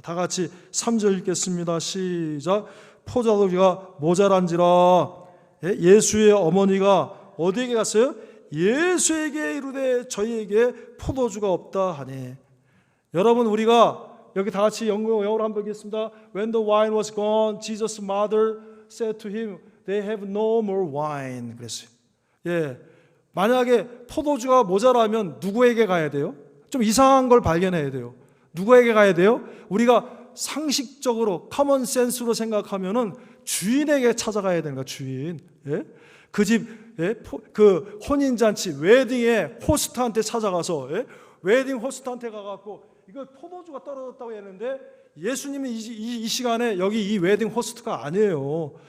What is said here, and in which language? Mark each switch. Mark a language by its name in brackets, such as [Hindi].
[Korean] 다 같이 3절 읽겠습니다. 시작. 포도주가 모자란지라. 예수의 어머니가 어디에게 갔어요? 예수에게 이르되 저희에게 포도주가 없다 하니. 여러분 우리가 여기 다 같이 영어로 한번 읽겠습니다. [English] When the wine was gone, Jesus' mother said to him, They have no more wine. [Korean] 그랬어요. 만약에 포도주가 모자라면 누구에게 가야 돼요? 좀 이상한 걸 발견해야 돼요. 누구에게 가야 돼요? 우리가 상식적으로 커먼 센스로 생각하면은 주인에게 찾아가야 되는 거야. 주인. 그 집 그 혼인잔치 웨딩에 호스트한테 찾아가서 웨딩 호스트한테 가갖고 이거 포도주가 떨어졌다고 했는데 예수님은 이 시간에 여기 이 웨딩 호스트가 아니에요.